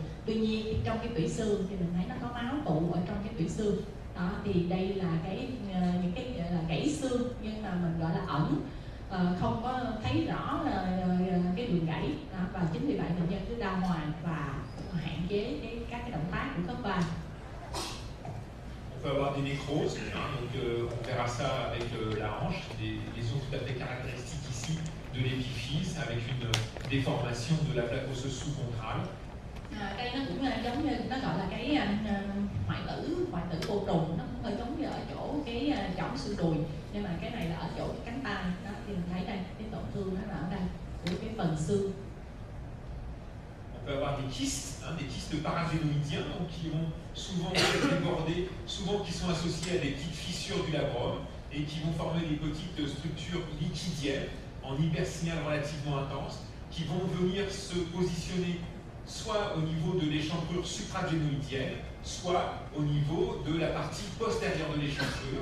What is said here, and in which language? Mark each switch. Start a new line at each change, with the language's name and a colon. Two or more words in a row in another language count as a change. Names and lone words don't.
Vietnamese: Tuy nhiên trong cái tủy xương thì mình thấy nó có máu tụ ở trong cái tủy xương đó. Thì đây là những cái gọi là gãy xương, nhưng mà mình gọi là ẩn, không có thấy rõ cái đường gãy đó. Và chính vì vậy bệnh nhân cứ đau hoài và hạn chế các cái động tác của khớp vai.
French: On peut avoir des nécroses, donc on verra ça avec la hanche, des lésions tout à fait caractéristiques ici de l'épiphyse avec une déformation de la plaque osseuse sous-contrale.
Vietnamese: Đây nó cũng giống như nó gọi là cái hoại tử vô trùng, nó cũng hơi giống như ở chỗ cái chỏng xương đùi, nhưng mà cái này là ở chỗ cái cánh tay đó. Thì mình thấy đây cái tổn thương nó là ở đây của cái phần xương.
French: On peut avoir des kystes paragénoïdiens, donc qui vont souvent déborder, souvent qui sont associés à des petites fissures du labrum et qui vont former des petites structures liquidiennes en hypersignal relativement intense, qui vont venir se positionner soit au niveau de l'échancrure supragénoïdienne, soit au niveau de la partie postérieure de l'échancrure.